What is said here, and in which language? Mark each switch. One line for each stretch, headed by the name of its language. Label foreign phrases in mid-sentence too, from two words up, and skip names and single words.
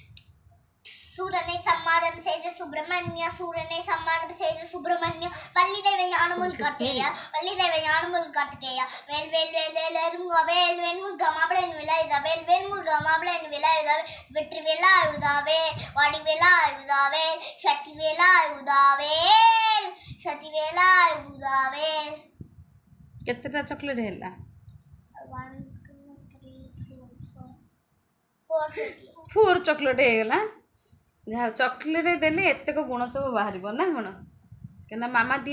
Tamil: சூரனை சம்மாரம் செய்த சுப்பிரமணியா சூரனை சம்மாரம் செய்த சுப்பிரமணியா வள்ளி தேவை ஞானமுல் கார்த்திகேயா வள்ளி தேவை ஞானமுல் கார்த்திகேயா வேல் வேல் வேல் வேல் வேல் வேல் வேல் முருகா மாம்பழனி வேலாயுதாவேல் வேல் முருகா மாம்பழனி வேலாயுதாவேல் வெற்றி வேலாயுதாவேல் வாடி வேலாயுதாவேல் சக்தி வேலாயுதாவேல் சக்தி வேலாயுதாவேல்
Odia: କେତେଟା ଚକୋଲେଟ୍ ହେଲା 1 2 3 4 4 ଚକୋଲେଟ୍ ହେଇଗଲା ଯାହା ଚକୋଲେଟ୍ ଦେଲେ ଏତେକ ଗୁଣ ସବୁ ବାହାରିବ ନା କ'ଣ କାହିଁକିନା ମାମା ଦିଏ